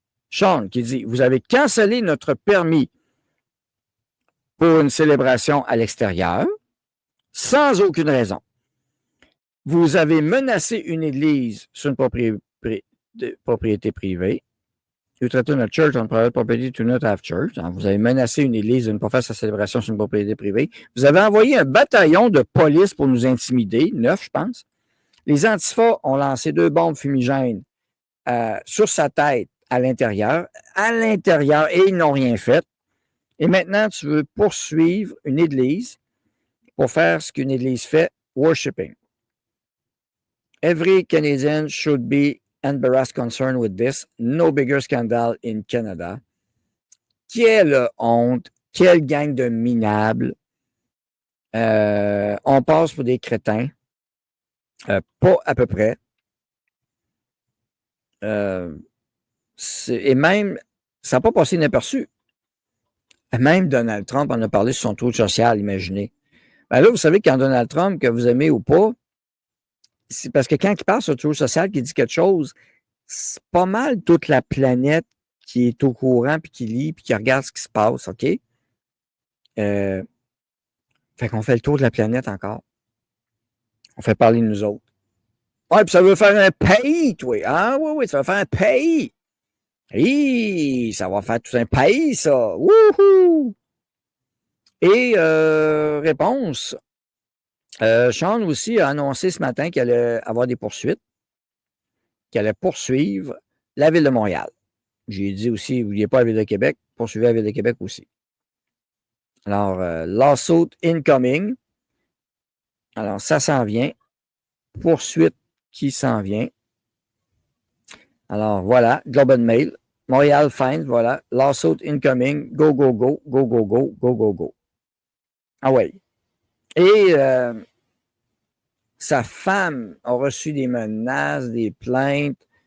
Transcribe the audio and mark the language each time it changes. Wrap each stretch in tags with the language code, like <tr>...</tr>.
<fr>Sean qui dit, vous avez cancellé notre permis pour une célébration à l'extérieur sans aucune raison. Vous avez menacé une église sur une propriété privée.</fr> <en>You threaten a church on private property to not have church.</en> <fr>Alors, vous avez menacé une église de ne pas faire sa célébration sur une propriété privée. Vous avez envoyé un bataillon de police pour nous intimider, 9, je pense. Les Antifas ont lancé 2 bombes fumigènes sur sa tête à l'intérieur, et ils n'ont rien fait. Et maintenant, tu veux poursuivre une église pour faire ce qu'une église fait, worshiping.</fr> <en>Every Canadian should be embarrassed concerned with this. No bigger scandal in Canada.</en> <fr>Quelle honte, quelle gang de minables. On passe pour des crétins. Pas à peu près. Et même, ça n'a pas passé inaperçu. Même Donald Trump en a parlé sur son tour social, imaginez. Ben là, vous savez, quand Donald Trump, que vous aimez ou pas, c'est parce que quand il parle sur le tour social, qu'il dit quelque chose, c'est pas mal toute la planète qui est au courant, puis qui lit, puis qui regarde ce qui se passe, OK? Fait qu'on fait le tour de la planète encore. On fait parler de nous autres. Ouais, puis ça veut faire un pays, toi. Ah oui, oui, ça va faire un pays. Hi, ça va faire tout un pays, ça. Wouhou! Et réponse. Sean aussi a annoncé ce matin qu'il allait avoir des poursuites, qu'il allait poursuivre la Ville de Montréal. J'ai dit aussi, n'oubliez pas la Ville de Québec, poursuivez la Ville de Québec aussi. Alors,</fr> <en>lawsuit incoming.</en> <fr>Alors, ça s'en vient. Poursuite qui s'en vient. Alors, voilà, Globe and Mail. Montréal Fines, voilà.</fr> <en>Lawsuit incoming. Go, go, go, go, go, go, go, go, go.</en> <fr>Ah ouais. Et sa femme a reçu des menaces, des plaintes.</fr>